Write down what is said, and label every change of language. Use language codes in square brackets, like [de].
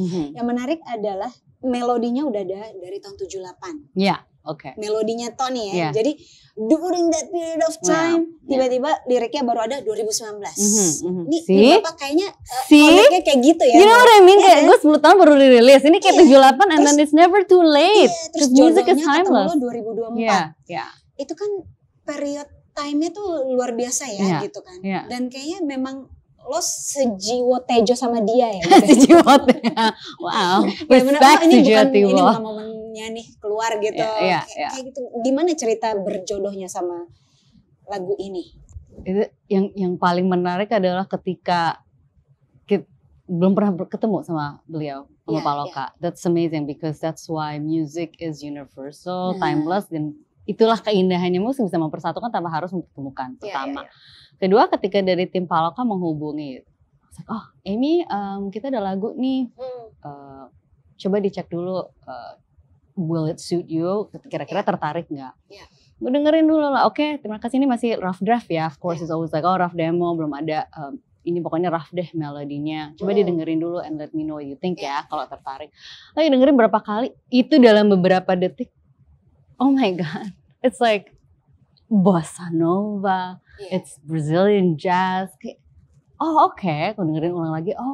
[id] Yang menarik adalah melodinya udah ada dari tahun 78. Melodinya Tony ya. Jadi [en] during that period of time [id] tiba-tiba liriknya baru ada 2019. Ini Bapak kayaknya koneknya kayak gitu ya. [en] You know what I mean? [id] Kayak gue 10 tahun baru dirilis. Ini kayak [en] 78 and then it's never too late. [id] Terus [en] music is [id] timeless. Ketemu lo 2024. Itu kan period time-nya tuh luar biasa ya gitu kan. Dan kayaknya memang lo sejiwa tejo sama dia ya. Sejiwa tejo. Wow. Respect sejiwa tejo. Ini bukan momennya nih keluar gitu. Kayak gitu. Gimana cerita berjodohnya sama lagu ini? Itu yang paling menarik adalah ketika kita belum pernah ketemu sama beliau, sama Pak Loka. [en] That's amazing because that's why music is universal, timeless, [id] dan itulah keindahannya musik bisa mempersatukan tanpa harus mempertemukan. Pertama. Kedua, ketika dari tim Pak Loka menghubungi, Amy, kita ada lagu nih, coba dicek dulu, [en] will it suit you? [id] Kira-kira tertarik nggak? Gue dengerin dulu lah. Terima kasih, ini masih rough draft ya. [en] Of course it's always like rough demo, [id] belum ada. Ini pokoknya rough deh melodinya. Coba didengerin dulu [en] and let me know what you think [id] ya kalau tertarik. Lagi dengerin berapa kali, itu dalam beberapa detik. [en] Oh my God, it's like bossa nova, it's Brazilian jazz. [id] Aku dengerin ulang lagi.